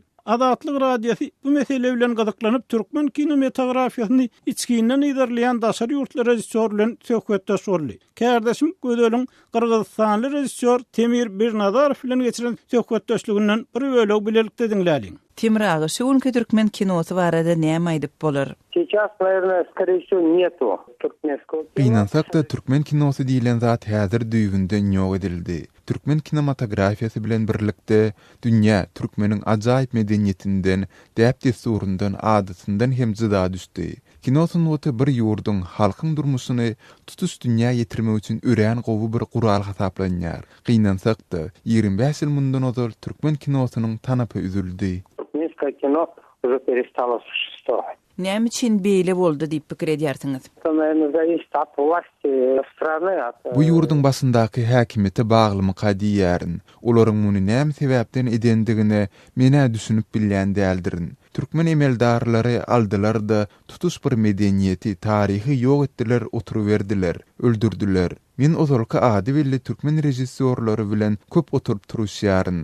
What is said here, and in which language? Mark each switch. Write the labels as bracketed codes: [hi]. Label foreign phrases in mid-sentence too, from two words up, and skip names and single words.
[tk] Azatlyk radiosy bu mesele bilen gyzyklanyp türkmen kinematografiýasyny içkinden ýerleýän daşary ýurtlar rejissor bilen söhbetde sorly. Kardeşim Gödeliň Kyrgyzstanly rejissor Temir Birnazarow bilen geçiren söhbetdeşliginden bir bölegi bilelikde dinläliň. Temir ağa, şu türkmen kinosy barada näme aýdyp bolar? [ru] Сейчас, наверное, скорее всего, нету туркменского кино. [tk] Gynansak da türkmen kinosy diýilen zat häzir düýgünden ýok edildi. Türkmen kinematografiýasy bilen birlikde dünýä türkmeniň ajaýyp medeniýetinden, däp desturundan, adetininden hem jyda düşdi. Kinosyň oty bir ýurduň halkyň durmuşyny tutuş dünýä ýetirmek üçin ören gowy bir gural hasaplanýar. Gynansak da 25 ýyl mundan ozal türkmen kinosynyň tanapy üzüldi. [ru] Туркменское кино уже перестало существовать. [tk] Näme üçin beýle boldy diýip pikir edýärsiňiz? [ru] Это, наверное, зависит от власти страны, от... [tk] Bu ýurdun başyndaky häkimete baglymy diýärin. Olaryň muny näme sebäpden edendigini mene düşünüp bilýän däldirin. Türkmen emeldarlary aldylar da tutuş bir medeniýeti, taryhy ýok etdiler, oturuverdiler, öldürdüler. Men ozalka ady belli türkmen rejissorlary bilen köp oturup turuşýaryn.